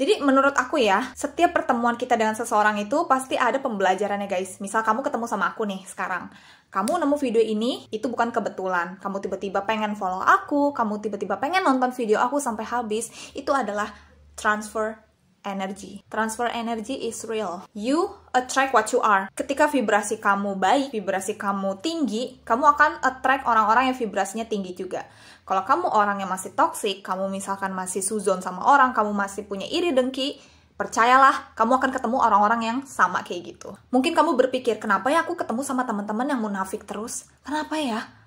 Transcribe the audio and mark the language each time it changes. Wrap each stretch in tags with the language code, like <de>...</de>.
<id>Jadi menurut aku ya, setiap pertemuan kita dengan seseorang itu pasti ada pembelajarannya guys. Misal kamu ketemu sama aku nih sekarang, kamu nemu video ini, itu bukan kebetulan. Kamu tiba-tiba pengen follow aku, kamu tiba-tiba pengen nonton video aku sampai habis, itu adalah transfer energy.</id> <en>Transfer energy is real. You attract what you are.</en> <id>Ketika vibrasi kamu baik, vibrasi kamu tinggi, kamu akan attract orang-orang yang vibrasinya tinggi juga. Kalau kamu orang yang masih toxic, kamu misalkan masih suzon sama orang, kamu masih punya iri dengki, percayalah, kamu akan ketemu orang-orang yang sama kayak gitu. Mungkin kamu berpikir, kenapa ya aku ketemu sama teman-teman yang munafik terus? Kenapa ya?</id>